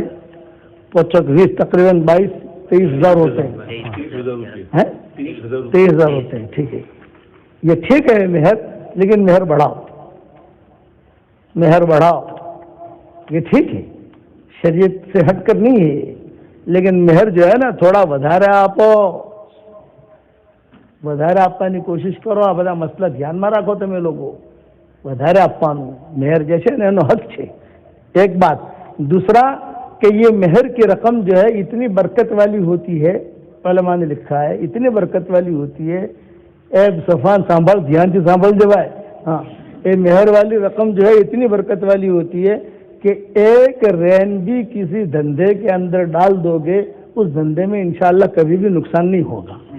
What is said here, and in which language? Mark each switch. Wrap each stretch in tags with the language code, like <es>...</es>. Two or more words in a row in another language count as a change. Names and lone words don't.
<ur>20 تقریباً 22-23 ہزار ہوتے ہیں. 23 ہزار ہوتے ہیں. ٹھیک ہے، یہ ٹھیک ہے مہر، لیکن مہر بڑھاؤ، مہر بڑھاؤ. یہ ٹھیک ہے، شریعت سے ہٹ کر نہیں ہے، لیکن مہر جو ہے نا تھوڑا</ur> <gu>વધારે આપો. વધારે આપવાની કોશિશ કરો. આ બધા મસલા ધ્યાનમાં રાખો તમે લોકો. વધારે આપવાનું મહેર જે છે ને એનો હક છે.</gu> <ur>ایک بات. دوسرا کہ یہ مہر کی رقم جو ہے اتنی برکت والی ہوتی ہے، علماء نے لکھا ہے اتنی برکت والی ہوتی ہے. اے صفان سنبھال، دھیان سے سنبھال دے بھائی. ہاں، یہ مہر والی رقم جو ہے اتنی برکت والی ہوتی ہے کہ ایک رین بھی کسی دھندے کے اندر ڈال دو گے، اس دھندے میں انشاءاللہ کبھی بھی نقصان نہیں ہوگا.</ur>